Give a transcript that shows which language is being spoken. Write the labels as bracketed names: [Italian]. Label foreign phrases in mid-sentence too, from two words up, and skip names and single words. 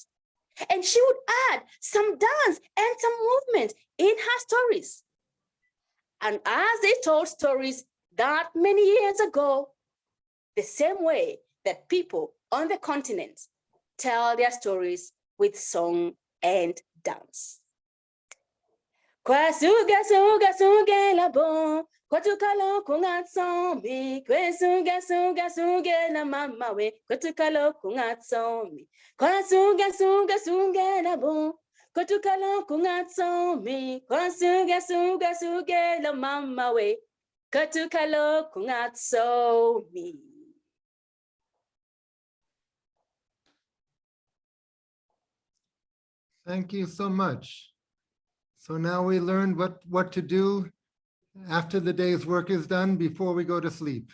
[English] And she would add some dance and some movement in her stories. And as they told stories that many years ago, the same way that people on the continent tell their stories with song and dance. [Zulu] Kwasuga suga suga la bon, kwatukalo kungatsomi, kwesuga suga suga la mama we, kwatukalo kungatsomi, kwasuga suga suga la bon, kwatukalo kungatsomi, kwasuga suga suga la mama we, kwatukalo kungatsomi. [English] Thank you so much. So now we learned what to do after the day's work is done before we go to sleep.